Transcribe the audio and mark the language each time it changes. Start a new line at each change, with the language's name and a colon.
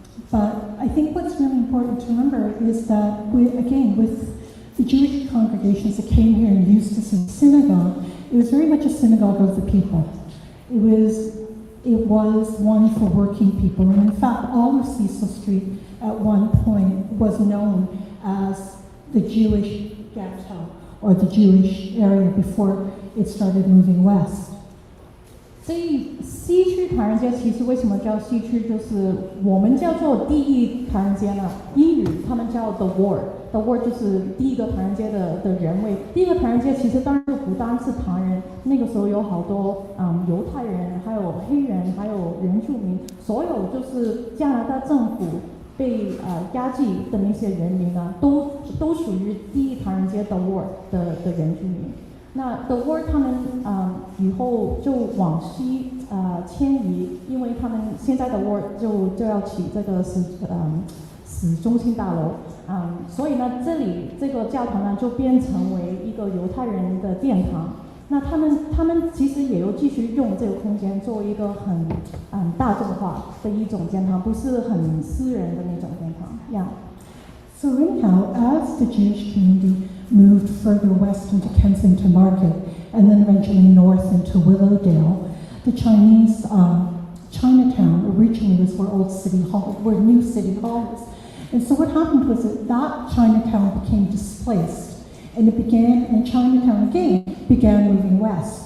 English: But I think what's really important to remember is that, with the Jewish congregations that came here and used this as a synagogue, it was very much a synagogue of the people. It was one for working people, and in fact, all of Cecil Street at one point was known as the Jewish ghetto or the Jewish area before it started moving west.
Chinese: 所以西区唐人街其实为什么叫西区，就是我们叫做第一唐人街呢？英语他们叫 the ward，the ward 就是第一个唐人街的人位。第一个唐人街其实当然就不单是唐人，那个时候有好多犹太人，还有黑人，还有原住民，所有就是加拿大政府被压制的那些人民呢，都属于第一唐人街 the ward 的原住民。那 The Ward 他们以后就往西迁移，因为他们现在的 Ward 就要起这个市中心大楼，所以呢这个教堂呢就变成为一个犹太人的殿堂。那他们其实也有继续用这个空间作为一个很大众化的一种殿堂，不是很私人的那种殿堂。
English: Yeah. So anyhow, as the Jewish community moved further west into Kensington Market and then eventually north into Willowdale, the Chinese Chinatown originally was where New City Hall was. And so what happened was that Chinatown became displaced, and Chinatown again began moving west.